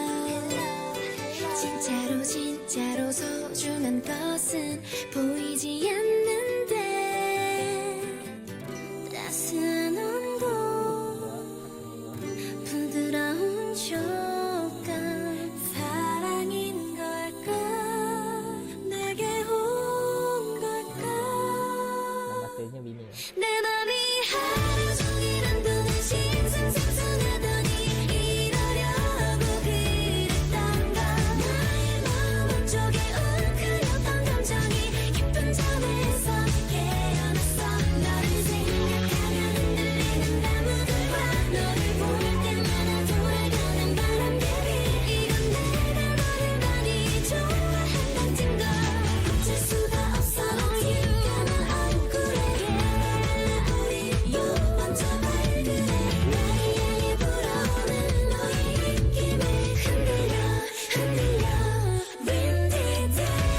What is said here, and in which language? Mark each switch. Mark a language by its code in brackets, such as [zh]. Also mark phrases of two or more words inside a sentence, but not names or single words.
[ko] 진짜로 진짜로 소중한 것은 보이지 않는데 따스한 온도 부드러운 촉감 사랑인 걸까 내게 온 걸까 [id] Nama stage-nya Winnie ya. [ko] 내 맘이 하루 종일 한동안 싱숭생숭하더니 이러려고 그랬던가 나의 마음 한쪽에 웅크렸던 감정이 깊은 잠에서 깨어났어 너를 생각하면 흔들리는 나무들과 너를 볼 때마다 돌아가는 바람개비 이건 내가 너를 많이 좋아한다는 걸 어쩔 수가 없어 You 나 얼굴에게 우리 먼저 발그레 나를 향해 불어오는 너의 입김에 흔들려 흔들려 Windy day